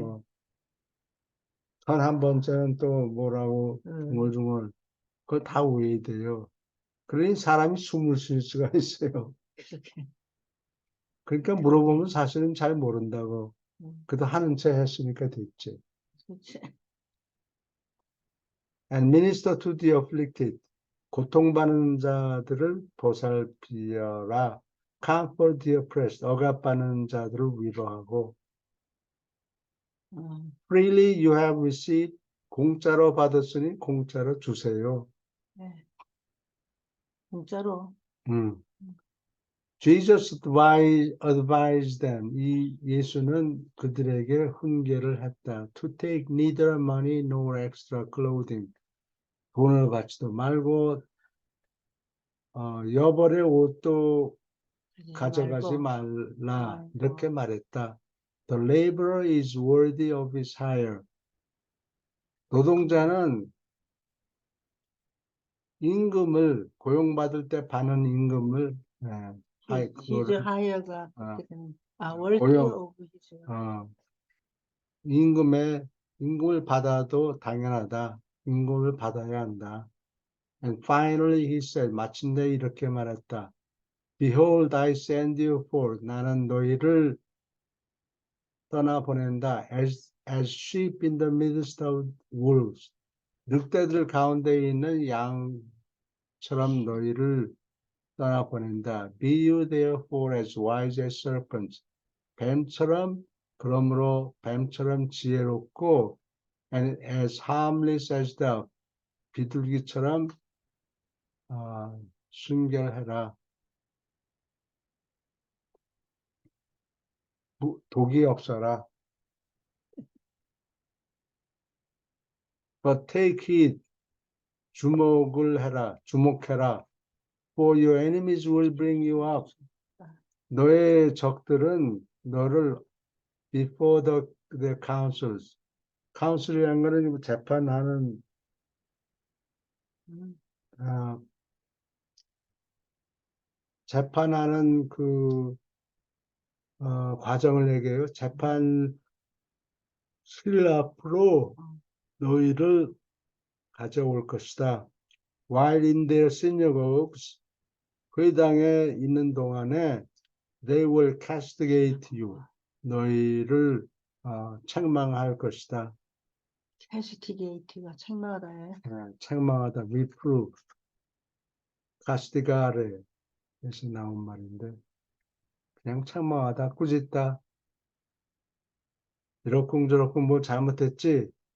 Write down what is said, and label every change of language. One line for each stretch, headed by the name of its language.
Korean: 뭐 1001번째는 또 뭐라고 중얼중얼 그거 다 외워야 그러니 사람이 숨을 쉴 수가 있어요. 그렇게. 그러니까 물어보면 사실은 잘 모른다고. 그래도 하는 체 했으니까 됐지. 그렇지.
English: And minister to the afflicted.
Korean: 고통받는 자들을 보살피어라.
English: Comfort the oppressed.
Korean: 억압받는 자들을 위로하고.
English: Freely you have received.
Korean: 공짜로 받았으니 공짜로 주세요. 네. 진짜로.
English: Jesus advised them.
Korean: 이 예수는 그들에게 훈계를 했다.
English: To take neither money nor extra clothing.
Korean: 돈을 받지도 말고 여벌의 옷도 가져가지 말라. 이렇게 말했다.
English: The laborer is worthy of his hire.
Korean: 노동자는 임금을 고용받을 때 받는 임금을 히즈 하이어가 고용, 월드 오브 히즈. 임금을 받아도 당연하다. 임금을 받아야 한다.
English: And finally he said,
Korean: 마침내 이렇게 말했다.
English: Behold, I send you forth.
Korean: 나는 너희를 떠나보낸다.
English: As sheep in the midst of wolves.
Korean: 늑대들 가운데 있는 양처럼 너희를 떠나보낸다.
English: Be you therefore as wise as serpents.
Korean: 뱀처럼 그러므로 뱀처럼 지혜롭고
English: and as harmless as dove.
Korean: 비둘기처럼 순결해라. 독이 없어라.
English: But take heed.
Korean: 주목해라.
English: For your enemies will bring you up.
Korean: 너의 적들은 너를
English: before the councils.
Korean: council이라는 거는 재판하는 재판하는 그 과정을 얘기해요. 재판 실 앞으로 너희를 가져올 것이다.
English: While in their synagogues,
Korean: 회당에 있는 동안에
English: they will castigate you.
Korean: 너희를 책망할 것이다. 캐스티게이트가 책망하다. 책망하다. reprove. castigare에서 나온 말인데 그냥 책망하다. 꾸짖다. 이러쿵저러쿵 뭐 잘못했지?